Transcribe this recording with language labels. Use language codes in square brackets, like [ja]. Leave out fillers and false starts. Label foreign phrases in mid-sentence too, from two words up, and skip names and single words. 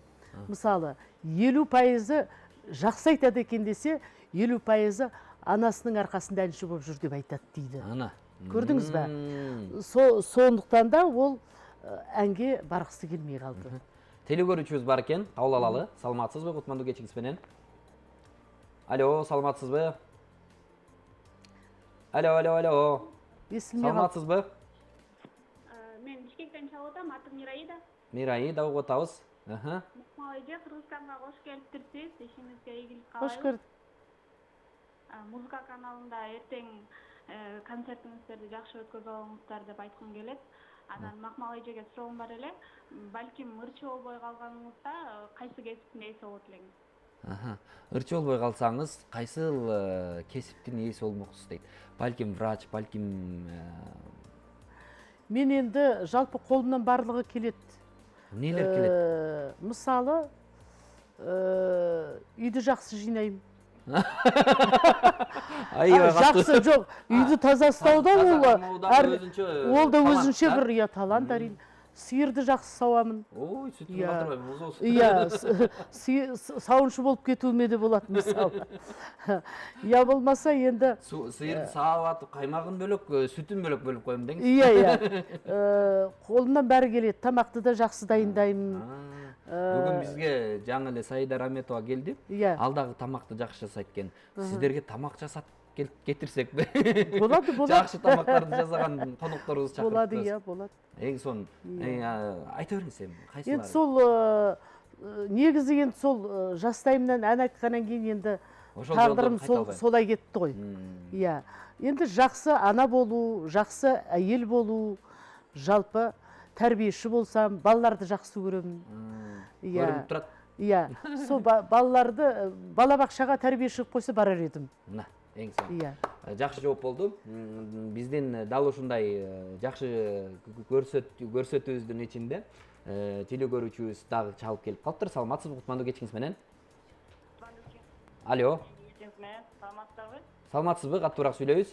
[kk] Мысалы, 50% жақсы айтады екен десе, 50% анасының арқасында әнші болып жүр деп айтады дейді. Көрдіңіз бе? Сондықтан да ол әнге барғысы келмей қалды. [ky] Телегөрүүчүбүз бар экен, кабыл алалы. Саламатсызбы, кутмандуу кечиңиз менен. Алло, саламатсызбы? Алло. Саламатсызбы? Мен Бишкектен чалып атам, атым Мираида. Мираида, угуп атабыз. Макмалайжа, Кыргызстанга кош келиптирсиз, ишиңизге ийгилик каалайбыз. Кош көрдүк. Музыка каналында эртең концертиңиздерди жакшы өткөзүп алыңыздар деп айткым келет. Анан Макмалайжага суроом бар эле. Балким ырчы болбой калганыңызда кайсы кесиптин ээси болот элеңиз? Ырчы болбой калсаңыз, кайсыл кесиптин ээси болмоксуз дейт. Балким врач, балким [kk] Мен енді жалпы қолымнан барлығы келет. Нелер келет? Мысалы, үйді жақсы жинайым. Жақсы жоқ, үйді таза ұстауда ол да өзінше бір талант әрине. Сиырды жақсы сауамын. Ой, сүтін қатырбайым, мұз олсын. Сауыншы болып кетуіме де болады, мысалы. Я болмаса енді... Сиырды сауап атып, қаймағын бөлік, сүтін бөлік қойым деңіз. Қолымнан бәрі келеді, тамақты да жақсы дайындаймын. [ky] Бүгін бізге жаңы эле Саида Раметова келді, алдағы тамақты жақсы жасайды екен. [kk] Сіздерге тамақ жасап кетірсек бе? Болады. Жақсы тамақтарды жасаған қонақтарыңыз шақырып болады, болады. [ky] Ең сон, айта беріңіз сен, қайсылары? [kk] Енді сол, негізі енді сол жастайымнан ән айтқаннан кейін енді тағдырым солай кетті ғой. Енді жақсы ана болу, жақсы әйел болу, жалпы тәрбиеші болсам, балаларды жақсы көремін. Көрініп тұрады? Сол балаларды балабақшаға тәрбиеші қойса барар едім. [ky] Ең сон. Жақшы жооп болду. Биздин дал ушундай жакшы көрсөтүүбүздүн ичинде телегөрүүчүбүз дагы чалып келип калыптыр. Саламатсызбы, кутмандуу кечиңиз менен. Алло. Саламатсыздарбы? Саламатсызбы, каттуураак сүйлөйбүз.